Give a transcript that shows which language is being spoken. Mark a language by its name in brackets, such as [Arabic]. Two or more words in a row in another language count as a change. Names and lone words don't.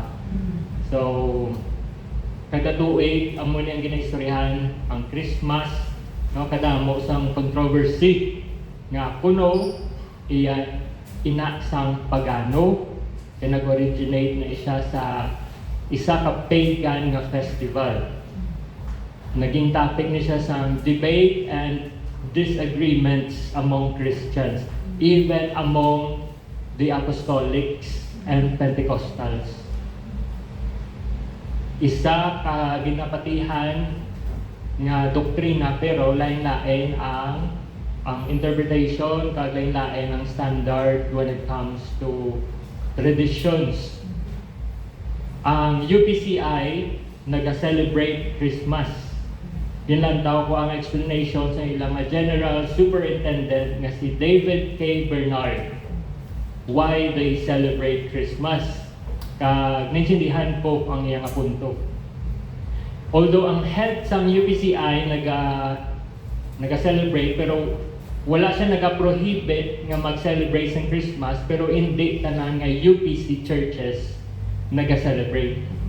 [Hiligaynon] So, kada tuig amo ni ang ginaistoryahan ang Christmas, no, kadamo sang controversy nga kuno iya ina sang pagano kaya nag-originate na siya sa isa ka pagan nga festival. Naging topic ni siya sa [English] debate and disagreements among Christians, even among the Apostolics and Pentecostals. [Hiligaynon] Isa ka ginapatihan nga doktrina pero lain-lain ang interpretation, kag lain-lain ang standard [English] when it comes to traditions. [Hiligaynon] Ang UPCI nag-celebrate Christmas. Yun lang daw ko ang explanation sa ilang General Superintendent nga si David K. Bernard. [English] Why they celebrate Christmas? [Hiligaynon] Kag naintindihan po ang iyang punto. Although ang head sa UPCI naga-celebrate, pero wala siya naga-prohibit nga mag-celebrate sa Christmas, pero hindi tanan nga UPC churches naga-celebrate.